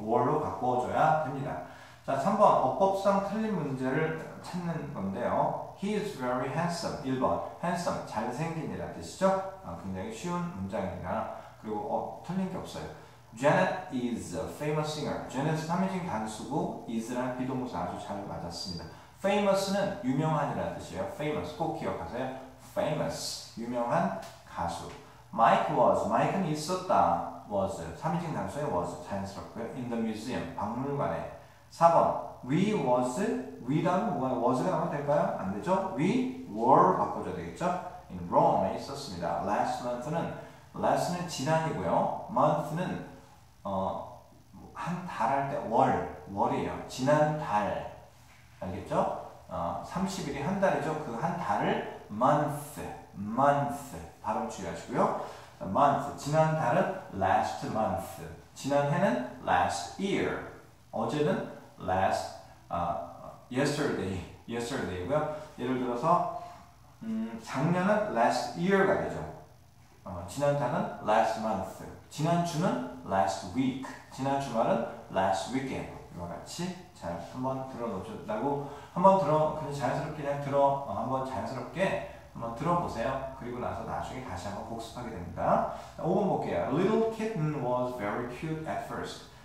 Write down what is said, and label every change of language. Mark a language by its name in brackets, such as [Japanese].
[Korean] were로 바꿔줘야 됩니다. 자, 3번 어법상 틀린 문제를 찾는 건데요. [English] He is very handsome. [Korean] 1번 handsome, 잘생긴이라는 뜻이죠. 굉장히 쉬운 문장입니다. 그리고 틀린 게 없어요. [English] Janet is a famous singer. [Korean] Janet은 3인칭 단수고 is라는 비동사 아주 잘 맞았습니다. famous는 유명한이라는 뜻이에요. famous 꼭 기억하세요. famous, 유명한 가수. Mike was, Mike는 있었다. was, 3인칭 단수의 was, 자연스럽고요. [English] in the museum, [Korean] 박물관에. 4번 [English] we was, [Korean] we라는 뭐가 was가 나오면 될까요? 안 되죠? [English] we were [Korean] 바꿔줘야 되겠죠? in Rome에 있었습니다. last는 지난이고요. month는 한 달 할 때 월이에요. 지난 달 알겠죠? 30일이 한 달이죠. 그 한 달을 month 발음 주의하시고요. month, 지난 달은 last month, 지난 해는 last year, 어제는 last yesterday고요. 예를 들어서 작년은 last year가 되죠. 지난 달은 last month, 지난 주는 last week, 지난 주말은 last weekend. 이와 같이 잘 한번 들어놓으셨다고 그냥 자연스럽게 한번 자연스럽게 한번 들어보세요. 그리고 나서 나중에 다시 한번 복습하게 됩니다. 5번 볼게요. [English] Little kitten was very cute at first.